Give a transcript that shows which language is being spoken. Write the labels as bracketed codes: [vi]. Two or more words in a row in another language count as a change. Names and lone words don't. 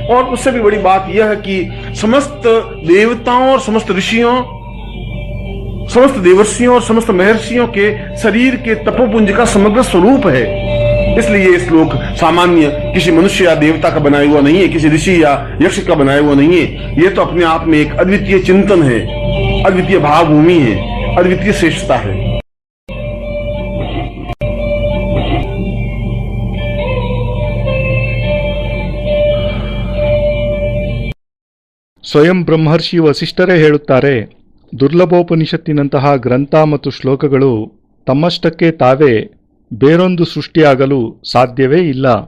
[hi] और उससे भी बड़ी बात यह है कि समस्त देवताओं और समस्त ऋषियों, समस्त देवर्षियों और समस्त महर्षियों के शरीर के तपोपुंज का समग्र स्वरूप है। इसलिए ये श्लोक सामान्य किसी मनुष्य या देवता का बनाया हुआ नहीं है, किसी ऋषि या यक्ष का बनाया हुआ नहीं है। ये तो अपने आप में एक अद्वितीय चिंतन है, अद्वितीय भावभूमि है, अद्वितीय श्रेष्ठता है। [kn] ಸ್ವಯಂ ಬ್ರಹ್ಮರ್ಷಿ ವಸಿಷ್ಠರೇ ಹೇಳುತ್ತಾರೆ, ದುರ್ಲಭೋಪನಿಷತ್ತಿನಂತಹ ಗ್ರಂಥ ಮತ್ತು ಶ್ಲೋಕಗಳು ತಮ್ಮಷ್ಟಕ್ಕೆ ತಾವೇ ಬೇರೊಂದು ಸೃಷ್ಟಿಯಾಗಲು ಸಾಧ್ಯವೇ ಇಲ್ಲ.